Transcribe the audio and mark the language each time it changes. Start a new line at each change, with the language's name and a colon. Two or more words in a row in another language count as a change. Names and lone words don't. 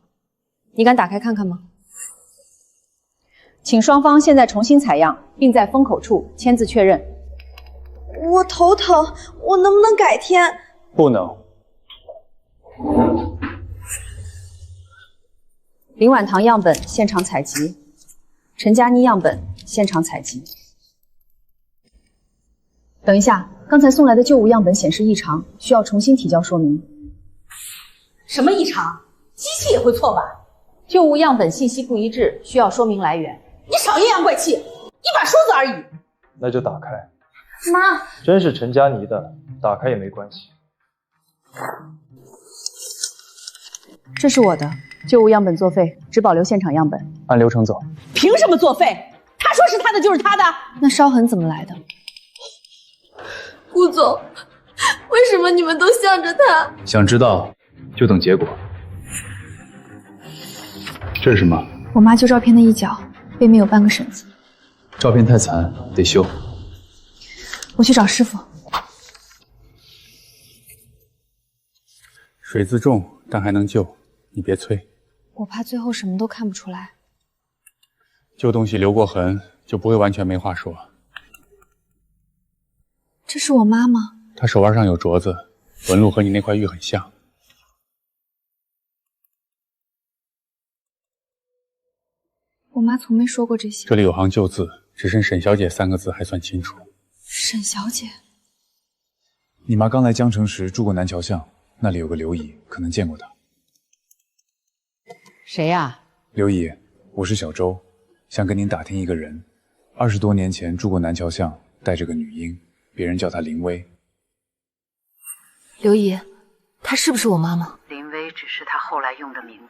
Chinese: 你敢打开看看吗？请双方现在重新采样，并在封口处签字確認。我頭疼，我能不能改天？不能。林婉堂樣本現場採集，陳佳妮樣本現場採集。等一下，剛才送來的舊物樣本顯示異常，需要重新提交說明。什麼異常？機器也會錯吧？舊物樣本信息不一致，需要說明來源。你少陰陽怪氣，一把梳子而已。那就打開。媽，真是陳佳妮的，打開也沒關係。這是我的舊物樣本作廢，只保留現場樣本。按流程走。憑什麼作廢？他說是他的就是他的。那燒痕怎麼來的？顧總，為什麼你們都向着他？想知道就等結果。這是什麼？我媽舊照片的一角，背面有半個沈字。照片太殘，得修。我去找師傅。水渍重，但還能救，你別催。我怕最後什么都看不出来。舊東西留過痕，就不會完全沒話說。這是我媽嗎？她手腕上有鐲子，紋路和你那塊玉很像。我媽從沒說過這些。這裡有行舊字，只剩沈小姐3個字還算清楚。沈小姐，你媽剛來江城時住過南橋巷，那裡有個劉姨，可能見過她。誰呀？刘姨，我是小周，想跟您打听一個人。20多年前住過南橋巷，帶着個女嬰，別人叫她林薇。劉姨，她是不是我媽媽？林薇只是她後來用的名字。